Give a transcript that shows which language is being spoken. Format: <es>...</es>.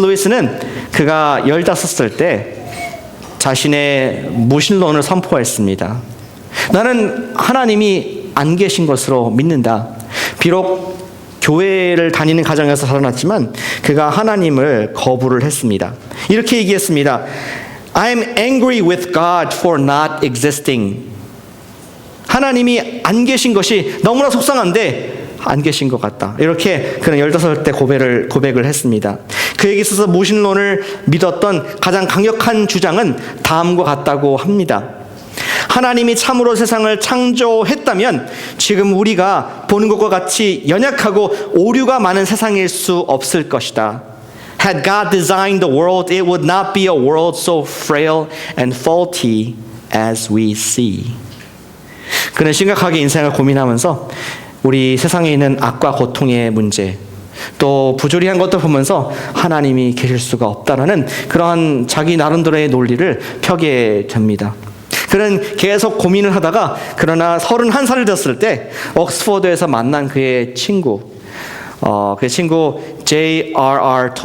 <ko>루이스는 그가 15살 때 자신의 무신론을 선포했습니다. 나는 하나님이 안 계신 것으로 믿는다. 비록 교회를 다니는 가정에서 살아났지만 그가 하나님을 거부를 했습니다. 이렇게 얘기했습니다.</ko> <en>I'm angry with God for not existing.</en> <ko>하나님이 안 계신 것이 너무나 속상한데 안 계신 것 같다. 이렇게 그는 15살 때 고백을 했습니다. 그에게 있어서 무신론을 믿었던 가장 강력한 주장은 다음과 같다고 합니다. 하나님이 참으로 세상을 창조했다면 지금 우리가 보는 것과 같이 연약하고 오류가 많은 세상일 수 없을 것이다.</ko> <en>Had God designed the world, it would not be a world so frail and faulty as we see.</en> <ko>그는 심각하게 인생을 고민하면서 우리 세상에 있는 악과 고통의 문제, 또 부조리한 것들 보면서 하나님이 계실 수가 없다라는 그러한 자기 나름대로의 논리를 펴게 됩니다. 그는 계속 고민을 하다가 그러나 31살이 됐을 때 옥스퍼드에서 만난 그의 친구, 그 친구 J.R.R.</ko>